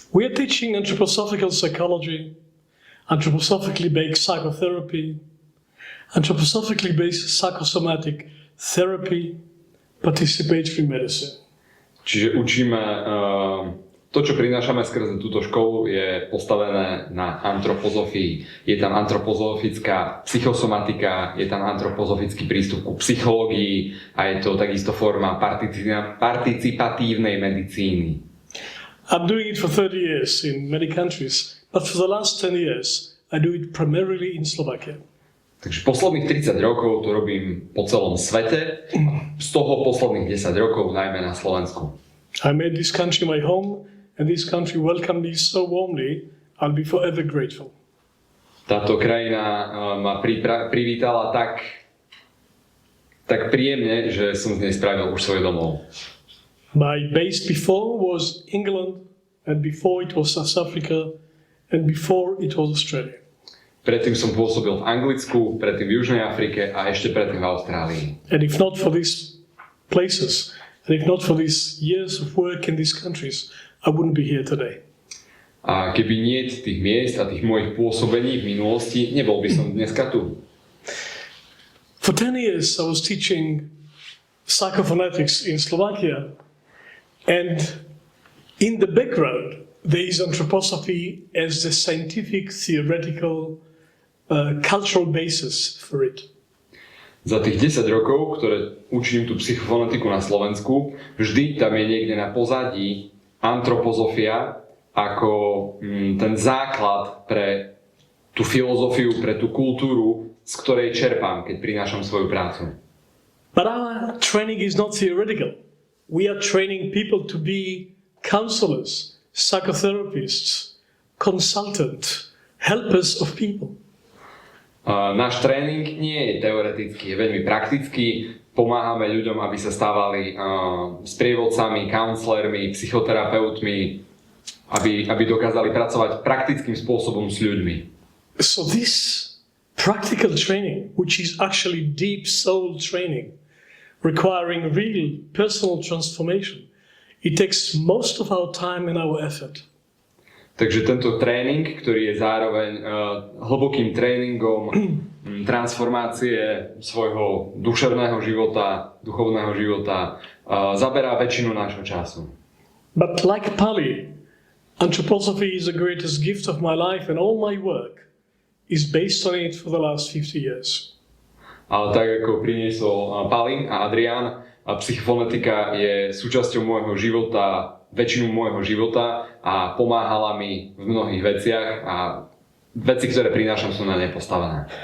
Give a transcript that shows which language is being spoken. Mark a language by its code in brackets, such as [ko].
[en] We are teaching anthroposophical psychology, anthroposophically based psychotherapy, anthroposophically based psychosomatic therapy, participatory medicine. [sk] Čiže učíme to, čo prinášame skrze túto školu, je postavené na antropozofii. Je tam antropozofická psychosomatika, je tam antropozofický prístup ku psychológii a je to takisto forma participatívnej medicíny. [en] I'm doing it for 30 years in many countries, but for the last 10 years I do it primarily in Slovakia. [sk] Takže posledných 30 rokov to robím po celom svete, z toho posledných 10 rokov najmä na Slovensku. [en] I made this country my home, and this country welcomed me so warmly, I'll be forever grateful. [sk] Táto krajina ma privítala tak príjemne, že som z nej spravil už svoj domov. [en] My base before was England, and before it was South Africa, and before it was Australia. [sk] Predtým som pôsobil v Anglicku, predtým v Južnej Afrike a ešte predtým v Austrálii. [en] And if not for these places, and if not for these years of work in these countries, I wouldn't be here today. [sk] A keby nie tých miest a tých mojich pôsobení v minulosti, nebol by som dneska tu. [en] For 10 years I was teaching psychophonetics in Slovakia, and in the background there is anthroposophy as the scientific, theoretical, cultural basis for it. [sk] Za tých 10 rokov, ktoré učím tú psychofonetiku na Slovensku, vždy tam je niekde na pozadí antroposofia ako ten základ pre tú filozofiu, pre tú kultúru, z ktorej čerpám, keď prinášam svoju prácu. [en] But our training is not theoretical. We are training people to be counselors, psychotherapists, consultants, helpers of people. [sk] Náš tréning nie je teoretický, je veľmi praktický. Pomáhame ľuďom, aby sa stávali sprievodcami, counselormi, psychoterapeutmi, aby dokázali pracovať praktickým spôsobom s ľuďmi. [en] So this practical training, which is actually deep soul training, requiring real personal transformation, it takes most of our time and our effort. [sk] Takže tento tréning, ktorý je zároveň hlbokým tréningom transformácie svojho duševného života, duchovného života, zaberá väčšinu nášho času. [en] But like Pali, anthroposophy is the greatest gift of my life, and all my work is based on it for the last 50 years. [sk] Ale tak ako priniesol Pali a Adrián, psychofonetika je súčasťou môjho života, väčšinu môjho života a pomáhala mi v mnohých veciach a veci, ktoré prinášam, sú na nej postavené.